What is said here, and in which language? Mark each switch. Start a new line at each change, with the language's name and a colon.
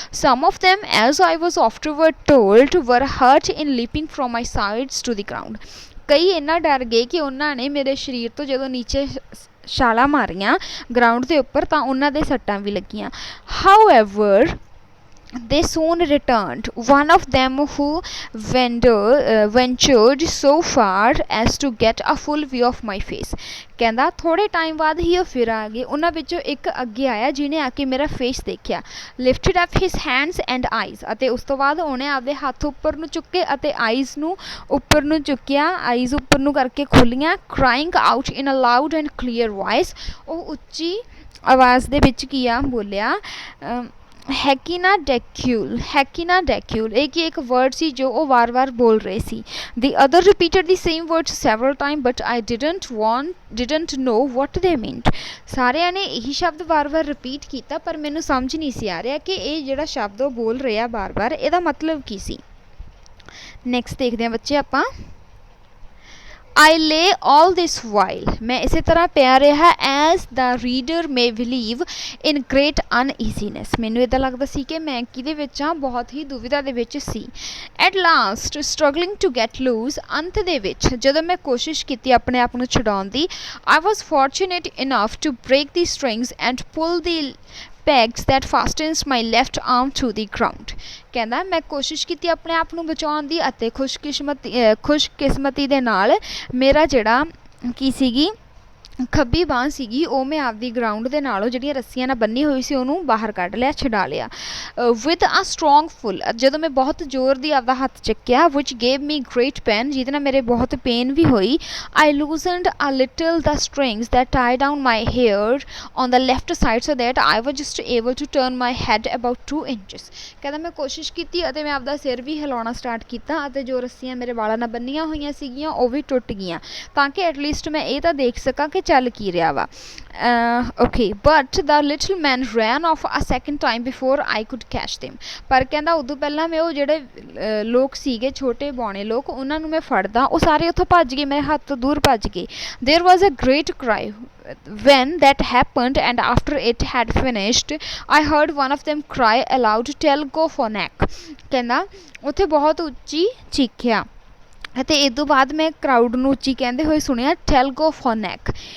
English: some of them as I was afterward told were hurt in leaping from my sides to the ground
Punjabi: ਕਈ ਇੰਨਾ ਡਰ ਗਏ ਕਿ ਉਹਨਾਂ ਨੇ ਮੇਰੇ ਸਰੀਰ ਤੋਂ ਜਦੋਂ ਨੀਚੇ ਛਾਲਾਂ ਮਾਰੀਆਂ ਗਰਾਊਂਡ ਦੇ ਉੱਪਰ ਤਾਂ ਉਹਨਾਂ ਦੇ ਸੱਟਾਂ ਵੀ ਲੱਗੀਆਂ however
English: they soon returned, one of them who ventured so far as to get a full view of my face।
Punjabi: ਕਹਿੰਦਾ ਥੋੜੇ ਟਾਈਮ ਬਾਅਦ ਹੀ ਉਹ ਫਿਰ ਆ ਗਏ, ਉਹਨਾਂ ਵਿੱਚੋਂ ਇੱਕ ਅੱਗੇ ਆਇਆ ਜਿਹਨੇ ਆ ਕੇ ਮੇਰਾ ਫੇਸ ਦੇਖਿਆ।
English: lifted up his hands and eyes,
Punjabi: ਅਤੇ ਉਸ ਤੋਂ ਬਾਅਦ ਉਹਨੇ ਆਪਦੇ ਹੱਥ ਉੱਪਰ ਨੂੰ ਚੁੱਕੇ ਅਤੇ ਆਈਜ਼ ਨੂੰ ਉੱਪਰ ਨੂੰ ਚੁੱਕਿਆ, ਆਈਜ਼ ਉੱਪਰ ਨੂੰ ਕਰਕੇ ਖੋਲੀਆਂ।
English: crying out in a loud and clear voice,
Punjabi: ਉਹ ਉੱਚੀ ਆਵਾਜ਼ ਦੇ ਵਿੱਚ ਕੀ ਆ ਬੋਲਿਆ, ਹੈਕੀਨਾ ਡੈਕਿਊਲ, ਇਹ ਕੀ ਇੱਕ ਵਰਡ ਸੀ ਜੋ ਉਹ ਵਾਰ-ਵਾਰ ਬੋਲ ਰਹੇ ਸੀ।
English: The other repeated the same words several time but I didn't know what they meant।
Punjabi: ਸਾਰਿਆਂ ਨੇ ਇਹੀ ਸ਼ਬਦ ਵਾਰ-ਵਾਰ ਰਿਪੀਟ ਕੀਤਾ ਪਰ ਮੈਨੂੰ ਸਮਝ ਨਹੀਂ ਸੀ ਆ ਰਿਹਾ ਕਿ ਇਹ ਜਿਹੜਾ ਸ਼ਬਦ ਉਹ ਬੋਲ ਰਿਹਾ ਬਾਰ-ਬਾਰ ਇਹਦਾ ਮਤਲਬ ਕੀ ਸੀ। ਨੈਕਸਟ ਦੇਖਦੇ ਹਾਂ ਬੱਚੇ ਆਪਾਂ।
English: I lay all this while,
Punjabi: ਮੈਂ ਇਸੇ ਤਰ੍ਹਾਂ ਪਿਆ ਰਿਹਾ
English: as the reader may believe in great uneasiness,
Punjabi: ਮੈਨੂੰ ਇੱਦਾਂ ਲੱਗਦਾ ਸੀ ਕਿ ਮੈਂ ਕਿਹਦੇ ਵਿੱਚ ਹਾਂ, ਬਹੁਤ ਹੀ ਦੁਵਿਧਾ ਦੇ ਵਿੱਚ ਸੀ।
English: At last struggling to get loose,
Punjabi: ਅੰਤ ਦੇ ਵਿੱਚ ਜਦੋਂ ਮੈਂ ਕੋਸ਼ਿਸ਼ ਕੀਤੀ ਆਪਣੇ ਆਪ ਨੂੰ ਛੁਡਾਉਣ ਦੀ,
English: I was fortunate enough to break the strings and pull the pegs that fastens my left arm to the ground।
Punjabi: ਕਹਿੰਦਾ ਮੈਂ ਕੋਸ਼ਿਸ਼ ਕੀਤੀ ਆਪਣੇ ਆਪ ਨੂੰ ਬਚਾਉਣ ਦੀ ਅਤੇ ਖੁਸ਼ਕਿਸਮਤੀ ਦੇ ਨਾਲ ਮੇਰਾ ਜਿਹੜਾ ਕੀ ਸੀਗੀ ਖੱਬੀ ਬਾਂਹ ਸੀਗੀ ਉਹ ਮੈਂ ਆਪਦੀ ਗਰਾਊਂਡ ਦੇ ਨਾਲੋਂ ਜਿਹੜੀਆਂ ਰੱਸੀਆਂ ਨਾਲ ਬੰਨੀ ਹੋਈ ਸੀ ਉਹਨੂੰ ਬਾਹਰ ਕੱਢ ਲਿਆ, ਛਡਾ ਲਿਆ।
English: with a strong pull,
Punjabi: ਜਦੋਂ ਮੈਂ ਬਹੁਤ ਜ਼ੋਰ ਦੀ ਆਪਦਾ ਹੱਥ ਚੱਕਿਆ,
English: which gave me great pain,
Punjabi: ਜਿਹਦੇ ਨਾਲ ਮੇਰੇ ਬਹੁਤ ਪੇਨ ਵੀ ਹੋਈ।
English: I loosened a little the strings that tie down my hair on the left side so that I was just able to turn my head about 2 inches.
Punjabi: ਕਹਿੰਦਾ ਮੈਂ ਕੋਸ਼ਿਸ਼ ਕੀਤੀ ਅਤੇ ਮੈਂ ਆਪਦਾ ਸਿਰ ਵੀ ਹਿਲਾਉਣਾ ਸਟਾਰਟ ਕੀਤਾ ਅਤੇ ਜੋ ਰੱਸੀਆਂ ਮੇਰੇ ਵਾਲਾਂ ਨਾਲ ਬੰਨੀਆਂ ਹੋਈਆਂ ਸੀਗੀਆਂ ਉਹ ਵੀ ਟੁੱਟ ਗਈਆਂ ਤਾਂ ਕਿ ਐਟਲੀਸਟ ਮੈਂ ਇਹ ਤਾਂ ਦੇਖ ਸਕਾਂ ਕਿ ਚੱਲ ਕੀ ਰਿਹਾ ਵਾ।
English: okay but the little man ran off a second time before I could catch them,
Punjabi: ਪਰ ਕਹਿੰਦਾ ਉਦੋਂ ਪਹਿਲਾਂ ਮੈਂ ਉਹ ਜਿਹੜੇ ਲੋਕ ਸੀਗੇ ਛੋਟੇ ਬੌਣੇ ਲੋਕ ਉਹਨਾਂ ਨੂੰ ਮੈਂ ਫੜਦਾ, ਉਹ ਸਾਰੇ ਉੱਥੋਂ ਭੱਜ ਗਏ, ਮੇਰੇ ਹੱਥ ਤੋਂ ਦੂਰ ਭੱਜ ਗਏ।
English: There was a great cry when that happened and after it had finished I heard one of them cry aloud, tell go for neck।
Punjabi: ਕਹਿੰਦਾ ਉੱਥੇ ਬਹੁਤ ਉੱਚੀ ਚੀਖਿਆ ਅਤੇ ਇਸ ਤੋਂ ਬਾਅਦ ਮੈਂ ਕਰਾਊਡ ਨੂੰ ਉੱਚੀ ਕਹਿੰਦੇ ਹੋਏ ਸੁਣਿਆ
English: tell go for neck।